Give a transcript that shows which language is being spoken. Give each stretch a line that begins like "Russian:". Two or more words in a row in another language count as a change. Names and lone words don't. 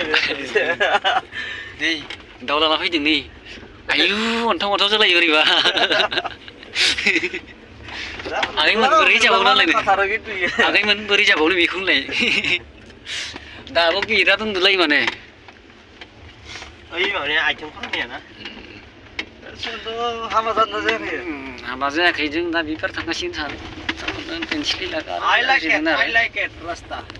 Bodo: नै दाउ लाना फैदों नै आयु अन्थाव अन्थाव जालायो ओरैबा आगैमोन बोरै जाबावनो नालाय आगैमोन बोरै जाबावनो बेखौ होनलाय दाबो बिराद उन्दुलायो माने ओइ माबाया आइथिं फाननाया ना हाबा जादोंना जायाखै हाबा जायाखै जों दा बिबार थांगासिनो सानो पेन्सिल लागा
English: I like it रास्ता